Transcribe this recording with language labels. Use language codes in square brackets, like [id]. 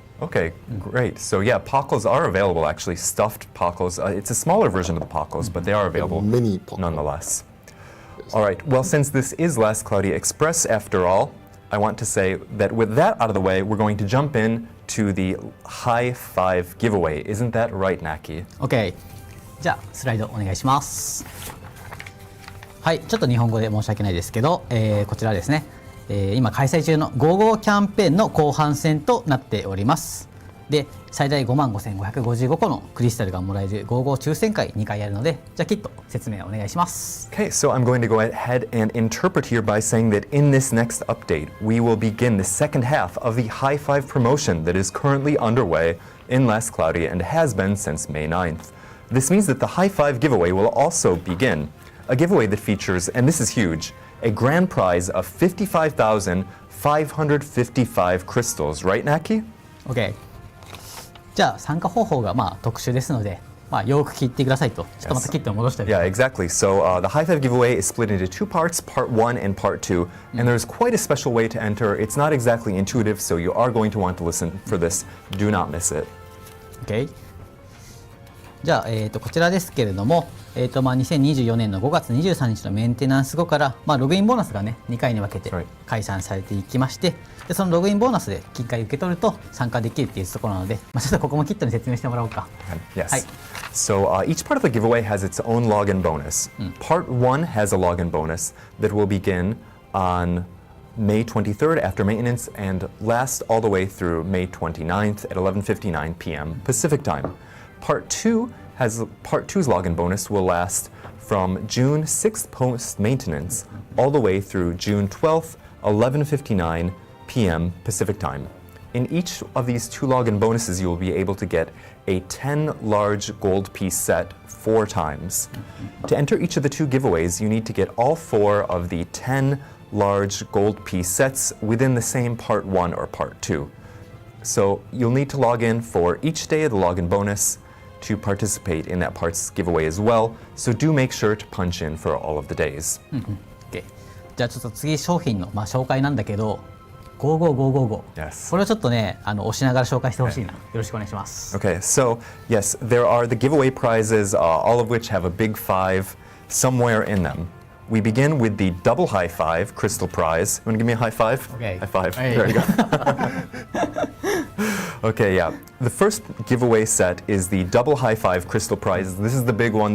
[en] Okay, great. So yeah, Pockles are available, actually, stuffed Pockles. It's a smaller version of the Pockles, but they are available Mini Pockles. nonetheless. All right, well, since this is Last Cloudia Express, after all, I want to say that with that out of the way, we're going to jump in to the high five giveaway. Isn't that right, Naki? OK。 [ja] じゃあスライドお願いします。はい、ちょっと日本語で申し訳ないですけど、こちらですね、今開催中の55キャンペーンの後半戦となっております。で、最大55,555個のクリスタルがもらえる55抽選会2回やるので、じゃあきっと説明お願いします。 [en] Okay, so I'm going to go ahead and interpret here by saying that in this next update, we will begin the second half of the High Five promotion that is currently underway in Last Cloudia and has been since May 9th. This means that the High Five giveaway will also begin. A giveaway that features, and this is huge, a grand prize of 55,555 crystals, right, Naki? OK。 [ja] じゃあ参加方法が特殊ですので、よく聞いてくださいと。ちょっとまた切って戻して。 [en] Yeah, exactly. So the High Five giveaway is split into two parts, part 1 and part 2. And there's quite a special way to enter. It's not exactly intuitive, so you are going to want to listen for this. Do not miss it. OK。 [ja] じゃあ、こちらですけれども、2024年の5月23日のメンテナンス後から、ログインボーナスがね、2回に分けて開催されていきまして、でそのログインボーナスで金塊受け取ると参加できるっていうところなので、ちょっとここもキットに説明してもらおうか。 [en] Yes. [ja] はい。 [en] So each part of the giveaway has its own login bonus. Part 1 has a login bonus that will begin on May 23rd after maintenance and last all the way through May 29th at 11:59 p.m. Pacific time. Part 2's login bonus will last from June 6th post-maintenance all the way through June 12th, 11:59 p.m. Pacific time. In each of these 2 login bonuses, you will be able to get a 10 large gold piece set 4 times. To enter each of the 2 giveaways, you need to get all 4 of the 10 large gold piece sets within the same part 1 or part 2. So you'll need to log in for each day of the login bonus to participate in that parts giveaway as well. So do make sure to punch in for all of the days. [ja] OK じゃあちょっと次商品の紹介なんだけど55555 [en] Yes. [ja] これをちょっとね押しながら紹介してほしいなよろしくお願いします [en] Okay, so yes, there are the giveaway prizes, all of which have a big 5 somewhere in them. We begin with the double high 5 crystal prize. You want to give me a high 5? Okay. High 5. Hey. There you go. Okay, yeah. The first giveaway set is the double high 5 crystal prize. This is the big one.